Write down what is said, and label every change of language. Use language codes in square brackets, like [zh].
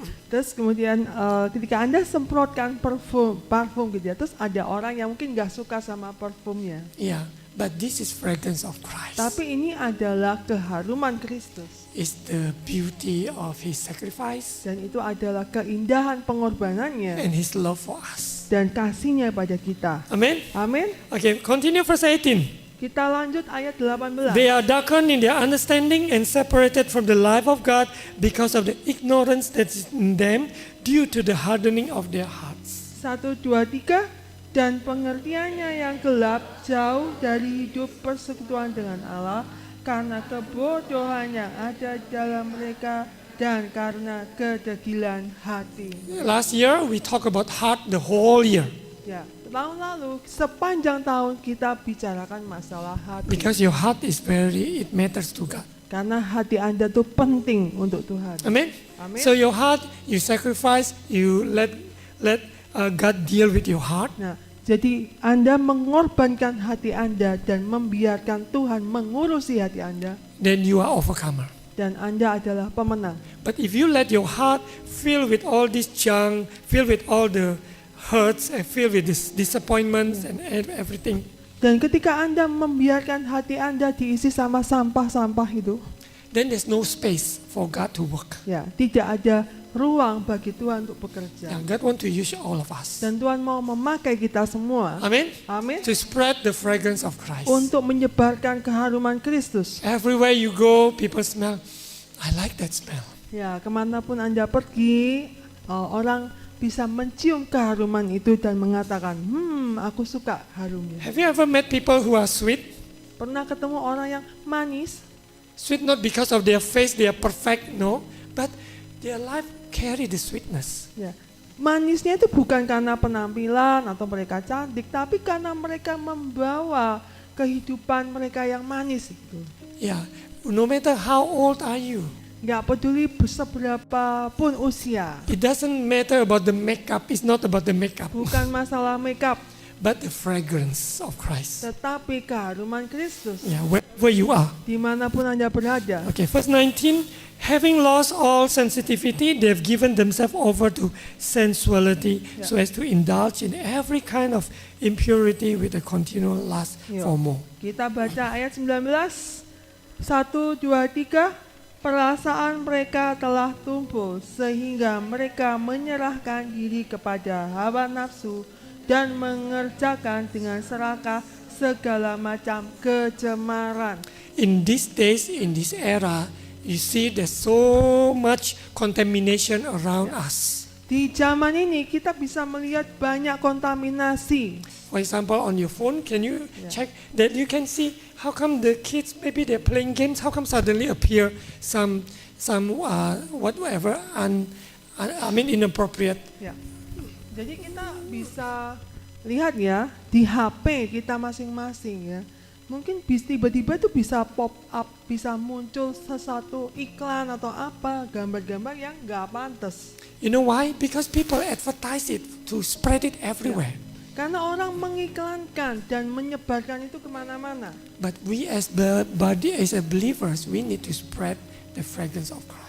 [id] Terus kemudian ketika Anda semprotkan parfum gitu ya, terus ada orang yang mungkin nggak suka sama parfumnya. [en] Yeah, but this is fragrance of Christ. [id] Tapi ini adalah keharuman Kristus. [en] It's the beauty of His sacrifice [id] Dan itu adalah keindahan pengorbanannya [en] and His love for us. [id] dan kasihnya pada kita. [en] Amen. [id] Amin. [en] Okay, continue verse 18. [id] Kita lanjut ayat 18. [en] They are darkened in their understanding and separated from the life of God because of the ignorance that is in them due to the hardening of their hearts. [id] 1, 2, 3. Dan pengertiannya yang gelap jauh dari hidup persekutuan dengan Allah karena kebodohan yang ada dalam mereka dan karena kedegilan hati. [en] Last year we talked about heart the whole year [id] Ya, tahun lalu sepanjang tahun kita bicarakan masalah hati. [en] because your heart is it matters to God. [id] Karena hati Anda tuh penting untuk Tuhan. [en] Amen. [id] Amen. [en] So your heart, you sacrifice, you let God deal with your heart. [id] Nah, jadi Anda mengorbankan hati Anda dan membiarkan Tuhan mengurusi hati Anda, [en] Then you are overcomer. [id] dan Anda adalah pemenang. [en] But if you let your heart fill with all this junk, fill with all the hurts, and fill with this disappointments and everything, [id] Dan ketika Anda membiarkan hati Anda diisi sama sampah-sampah itu, [en] then there's no space for God to work. [id] ya, tidak ada ruang bagi Tuhan untuk bekerja. [en] And God want to use all of us. [id] Dan Tuhan mau memakai kita semua, [en] Amen. [id] amin, [en] To spread the fragrance of Christ. [id] untuk menyebarkan keharuman Kristus. [en] Everywhere you go, people smell. I like that smell. [id] Ya, kemanapun Anda pergi, orang bisa mencium keharuman itu dan mengatakan, aku suka harumnya. [en] Have you ever met people who are sweet? [id] Pernah ketemu orang yang manis? [en] Sweet not because of their face, they are perfect, no. But their life carry the sweetness. [id] Ya, manisnya itu bukan karena penampilan atau mereka cantik, tapi karena mereka membawa kehidupan mereka yang manis itu. [en] Yeah. no matter how old are you. [id] Nggak peduli seberapa pun usia. [en] It doesn't matter about the makeup. It's not about the makeup, [id] Bukan masalah makeup, [en] but the fragrance of Christ. [id] tetapi keharuman Kristus. [en] Yeah, wherever you are. [id] Dimanapun Anda berada. [en] Okay, verse 19. Having lost all sensitivity, they've given themselves over to sensuality so as to indulge in every kind of impurity with a continual lust for more. [id] Kita baca ayat 19. 1, 2, 3. Perasaan mereka telah tumpul sehingga mereka menyerahkan diri kepada hawa nafsu dan mengerjakan dengan serakah segala macam kecemaran. [en] In these days, in this era, you see there's so much contamination around us. [id] Di zaman ini kita bisa melihat banyak kontaminasi. [en] For example, on your phone, can you check that you can see how come the kids, maybe they're playing games, how come suddenly appear some whatever, inappropriate. [id] Ya. Jadi kita bisa lihat ya di HP kita masing-masing ya. Mungkin tiba-tiba tuh bisa pop up, bisa muncul sesuatu iklan atau apa, gambar-gambar yang nggak pantas. [en] You know why? Because people advertise it to spread it everywhere. [id] Karena orang mengiklankan dan menyebarkan itu kemana-mana. [en] But we as the body, as a believers, we need to spread the fragrance of Christ.